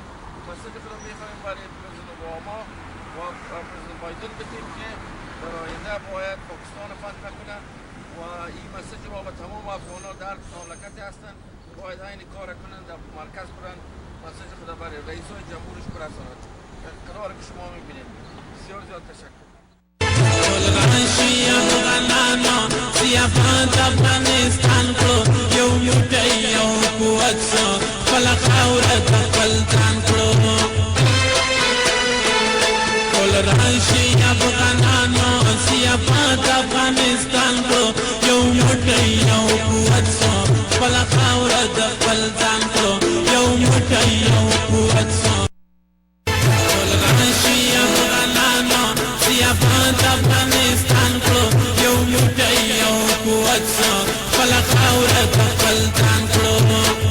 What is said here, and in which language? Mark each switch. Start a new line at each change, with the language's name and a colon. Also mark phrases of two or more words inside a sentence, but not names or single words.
Persian: مسیج خودم میخوایم برای پرزیدنت اوباما و پرزیدنت بایدن بدیم که در آینده باید پاکستان فتح کنه و این مسیج ما به تمام افغانان در مملکت هستند باید این کار کنند، در مرکز برند مسیج خود برای رئیسای جمهورش برسانند. قرار که شما میبینید. بسیار زیاد تشکر.
Pashto: افغانستان کو یو موټی یو قوت سو خپل خاوره خپل ځان کړو ټول راشي افغانانو سیاپات افغانستان کو یو موټی یو قوت سو خپل خاوره خپل ځان کړو یو موټی یو قوت سو ټول راشي افغانانو سیاپات افغانستان کو یو موټی یو قوت سو خپل خاوره خپل ځان کړو